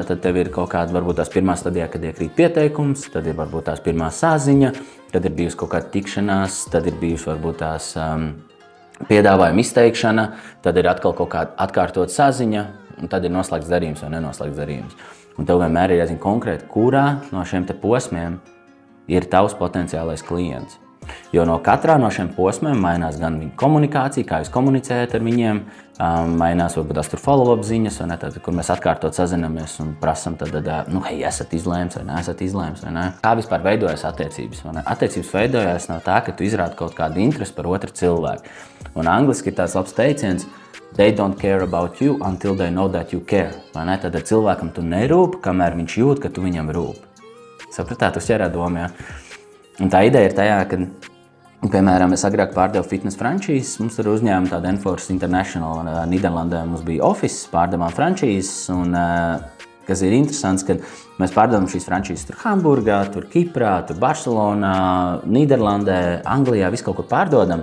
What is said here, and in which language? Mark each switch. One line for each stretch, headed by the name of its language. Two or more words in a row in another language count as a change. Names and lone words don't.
Latvian: Tad tev ir kaut kāda varbūt tās pirmā stadijā, kad iekrīt pieteikums, tad ir varbūt tās pirmā saziņa, tad ir bijusi kaut kāda tikšanās, tad ir bijusi varbūt tās piedāvājuma izteikšana, tad ir atkal kaut kāda atkārtot saziņa, un tad ir noslēgts darījums vai nenoslēgts darījums. Un tev vienmēr ir jāzina konkrēti, kurā no šiem te posmiem ir tavs potenciālais klients. Jo no katrā no šiem posmiem mainās gan viņa komunikācija, kā jūs komunicējat ar viņiem, mainās varbūt tās tur follow-up ziņas, vai ne, tad, kur mēs atkārtot sazinamies un prasam, hei, esat izlēms vai neesat izlēms, vai ne? Kā vispār veidojas attiecības, vai ne? Attiecības veidojas no tā, ka tu izrādi kaut kādu interesi par otru cilvēku. Un angliski ir tāds labs teiciens,
English: they don't care about you until they know that you care,
Latvian: vai ne? Tad cilvēkam tu nerūp, kamēr viņš jūt, ka tu viņam rūp. Sapratāt, uz ķerā doma, jā. Un tā ideja ir tajā, ka, piemēram, es agrāk pārdevu fitness frančīzes, mums tur uzņēma tāda Enforce International, Nīderlandē mums bija office, pārdevām frančīzes, un kas ir interesants, ka mēs pārdevam šīs frančīzes tur Hamburgā, tur Kiprā, tur Barcelonā, Nīderlandē, Anglijā, visu kaut kur pārdodam.